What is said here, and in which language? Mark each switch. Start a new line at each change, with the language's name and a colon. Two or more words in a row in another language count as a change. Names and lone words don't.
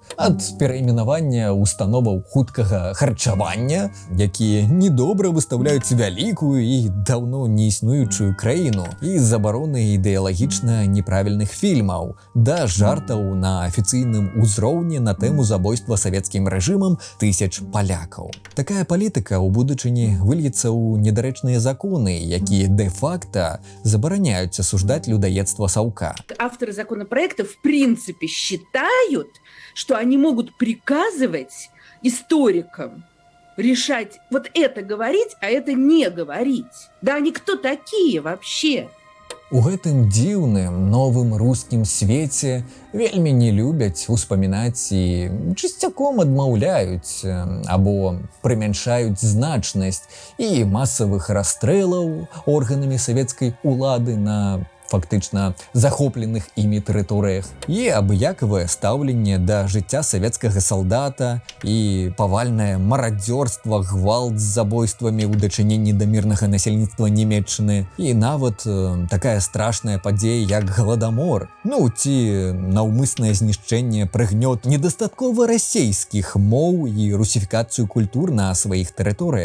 Belarusian: Ад перайменавання установаў хуткага харчавання, якія недобра выстаўляюць вялікую і даўно не існуючую краіну, і забароны ідэалагічна неправільных фільмаў, да жартаў на афіцыйным узроўні на тэму забойства савецкім рэжымам тысяч палякаў. Такая палітыка ў будучыні выльецца ў недарэчныя законы, якія дэ-факта забараняюць асуждаць людаедства Саўка.
Russian: Авторы законопроекта в принципе считают, что они могут приказывать историкам решать вот это говорить, а это не говорить. Да они кто такие вообще?
Belarusian: У гэтым дзіўным новым рускім свеце вельмі не любяць успамінаць і чысцяком адмаўляюць або прымяншаюць значнасць і масавых расстрэлаў органамі савецкай улады на фактычна захопленых імі тэрыторыях, і абыякавае стаўленне да жыцця савецкага салдата і павальнае марадзёрства, гвалт з забойствамі ў дачыненні да мірнага насельніцтва Нямецчыны, і нават такая страшная падзея, як галадамор, ці наўмыснае знішчэнне прыгнёт недастаткова расейскіх моў і русіфікацыю культур на сваіх тэрыторыях.